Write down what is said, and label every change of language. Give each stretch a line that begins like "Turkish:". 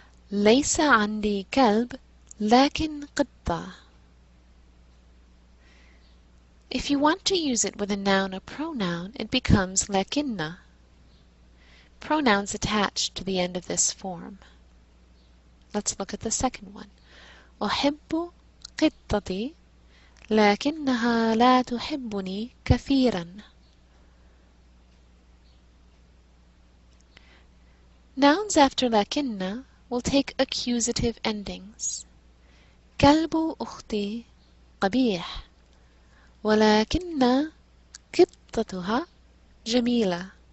Arabic: ليس عندي كلب لكن قطة.
English: If you want to use it with a noun or pronoun, it becomes لكن. Pronouns attached to the end of this form. Let's look at the second one.
Arabic: أحب قطتي لكنها لا تحبني كثيرا.
English: Nouns after لكن will take accusative endings.
Arabic: كلب أختي قبيح ولكن قطتها جميلة.